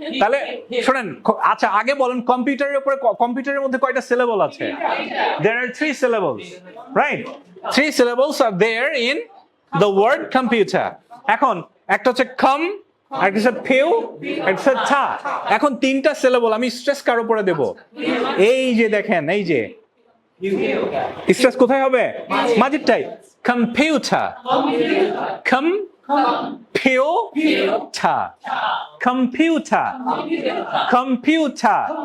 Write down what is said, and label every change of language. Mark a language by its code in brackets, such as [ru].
[bn] তাহলে শোনেন, আচ্ছা আগে বলেন কম্পিউটারের উপরে, কম্পিউটারের মধ্যে কয়টা সিলেবল আছে? [en] There are 3 syllables, right? 3 syllables are there in the word computer. [bn] এখন একটা হচ্ছে কম, একটা হচ্ছে ফিউ, একটা হচ্ছে টা। এখন 3টা সিলেবল, আমি স্ট্রেস কার উপরে দেব? এই যে দেখেন, এই যে স্ট্রেস কোথায় হবে? মাঝেরটাই। Computer, computer, computer, computer.